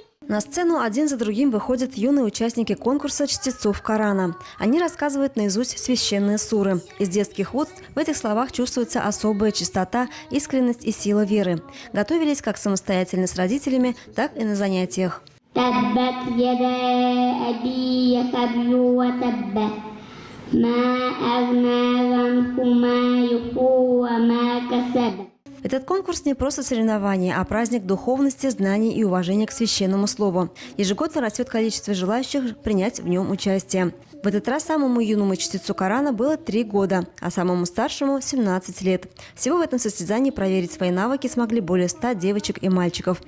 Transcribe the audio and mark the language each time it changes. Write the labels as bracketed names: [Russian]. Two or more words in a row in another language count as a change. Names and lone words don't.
[Russian] На сцену один за другим выходят юные участники конкурса чтецов Корана. Они рассказывают наизусть священные суры. Из детских уст в этих словах чувствуется особая чистота, искренность и сила веры. Готовились как самостоятельно с родителями, так и на занятиях. [Arabic] تبت يدا أبي يتب وتب ما أغنى عنه ماله وما كسب. [Russian] Этот конкурс не просто соревнование, а праздник духовности, знаний и уважения к священному слову. Ежегодно растет количество желающих принять в нем участие. В этот раз самому юному чтецу Корана было 3 года, а самому старшему – 17 лет. Всего в этом состязании проверить свои навыки смогли более 100 девочек и мальчиков.